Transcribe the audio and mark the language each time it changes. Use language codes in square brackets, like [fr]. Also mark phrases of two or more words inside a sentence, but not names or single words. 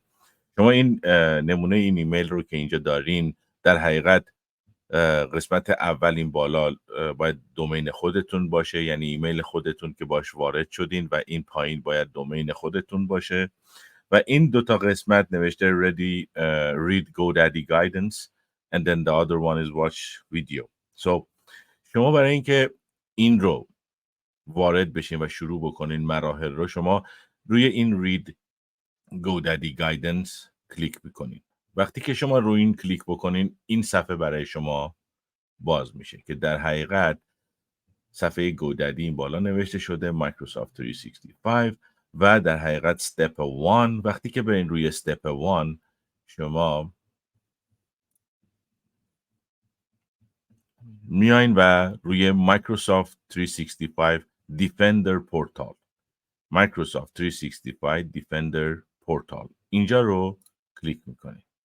[fa] شما این نمونه این ایمیل رو که اینجا دارین در حقیقت قسمت اول این بالا باید دومین خودتون باشه، یعنی ایمیل خودتون که باش وارد شدین، و این پایین باید دومین خودتون باشه و این دوتا قسمت نوشته [en] read GoDaddy guidance and then the other one is watch video. [fa] So شما برای اینکه این رو وارد بشین و شروع بکنین مراحل رو، شما روی این [en] read GoDaddy guidance [fa] کلیک میکنین. وقتی که شما روی این کلیک بکنین این صفحه برای شما باز میشه که در حقیقت صفحه GoDaddy این بالا نوشته شده Microsoft 365 و در حقیقت step 1. وقتی که برین روی step 1 شما میاین و روی Microsoft 365 Defender Portal Microsoft 365 Defender Portal اینجا رو کلیک میکنین.